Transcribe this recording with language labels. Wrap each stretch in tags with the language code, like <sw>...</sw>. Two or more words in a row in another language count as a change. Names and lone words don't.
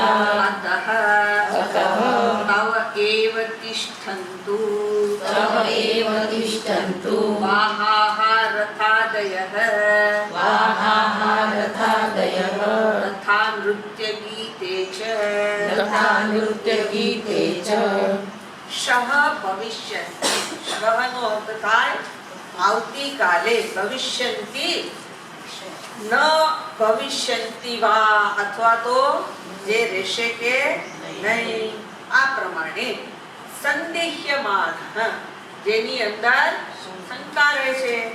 <sa>अतः तव एव तिष्ठन्तु तव एव तिष्ठन्तु वाहाः रथादयः वाहाः रथादयः तथा नृत्यगीते च तथा नृत्यगीते च</sa> <gu>શઃ ભવિષ્યન્તિ શ્વનો અર્થ થાય આવતીકાલે</gu> <sa>ભવિષ્યન્તિ ન ભવિષ્યન્તિ વા</sa> <gu>અથવા તો જે રહેશે કે નહીં આ પ્રમાણે સંદેહ્યમાન જેની અંદર શંકા રહે છે</gu>